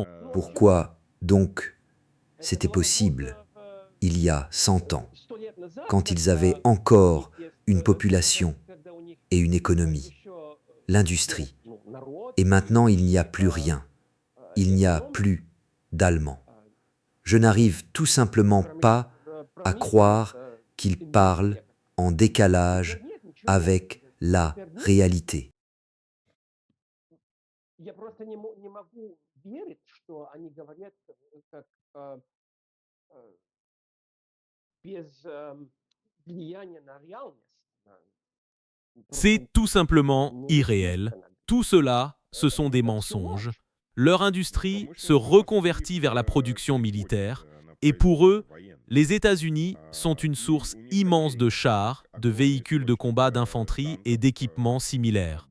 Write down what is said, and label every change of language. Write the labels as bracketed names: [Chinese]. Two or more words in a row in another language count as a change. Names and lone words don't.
[French] Pourquoi donc c'était possible il y a 100 ans, quand ils avaient encore une population et une économie, l'industrie, et maintenant il n'y a plus rien, il n'y a plus d'Allemands. Je n'arrive tout simplement pas à croire qu'ils parlent en décalage avec la réalité. [Russian] Я просто не могу верить, что они говорят как без влияния на реальность. [French] C'est tout simplement irréel. Tout cela, ce sont des mensonges. Leur industrie se reconvertit vers la production militaire et pour eux, les États-Unis sont une source immense de chars, de véhicules de combat d'infanterie et d'équipements similaires.